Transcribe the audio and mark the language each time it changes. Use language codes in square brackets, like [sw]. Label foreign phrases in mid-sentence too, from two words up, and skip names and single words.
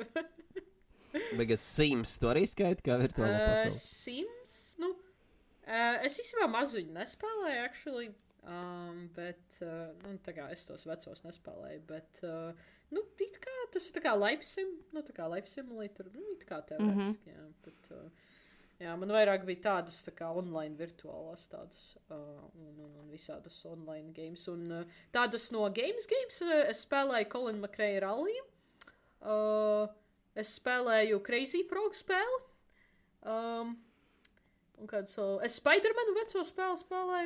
[lv] Begas Sims, tu arī skaiti kā virtuālā pasaule? Sims, es īstenībā mazuņu nespēlēju, actually. Bet, tā kā es tos vecos nespēlēju, bet, it kā tas ir tā kā [en] life sim, [lv] tā kā [en] life simulator, [lv] it kā teorētiski, jā, bet, jā, man vairāk bija tādas tā kā online virtuālās tādas, un visādas [en] online games, [lv] un tādas no games, es spēlēju Colin McRae Rally, es spēlēju Crazy Frog spēli, un kāds, es Spider-Manu veco spēli spēlēju.